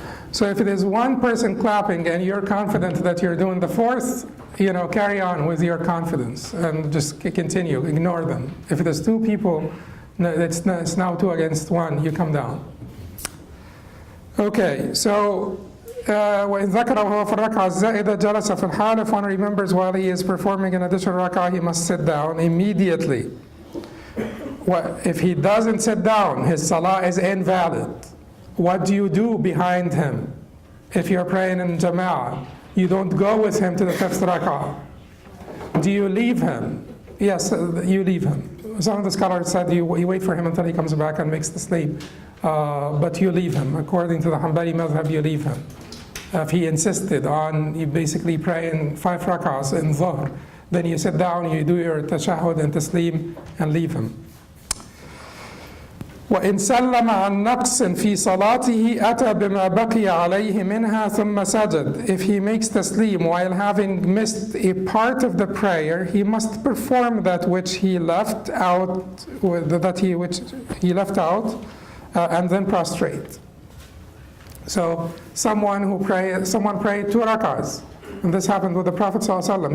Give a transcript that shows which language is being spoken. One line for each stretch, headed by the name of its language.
English: So if it is one person clapping and you're confident that you're doing the fourth, carry on with your confidence and just continue. Ignore them. If it is two people, it's now 2 against 1. You come down. Okay. So.
Arabic: وإن ذكر وهو في الركعة الزائدة جلس في الحال.
English: If one remembers while he is performing an additional rak'ah, he must sit down immediately. If he doesn't sit down, his salah is invalid. What do you do behind him? If you're praying in jama'ah, you don't go with him to the fifth rak'ah. Do you leave him? Yes, you leave him. Some of the scholars said you wait for him until he comes back and makes the sleep. But you leave him. According to the Hanbali madhab, you leave him. If he insisted on you basically praying 5 rak'ahs in dhuhr, then you sit down, you do your tashahhud and taslim and leave him.
Arabic: وإن سلم عن نقص في صلاته أتى بما بقي عليه منها ثم سجد.
English: If he makes taslim while having missed a part of the prayer, he must perform that which he left out, and then prostrate. So someone prayed 2 rak'ahs, and this happened with the Prophet ﷺ.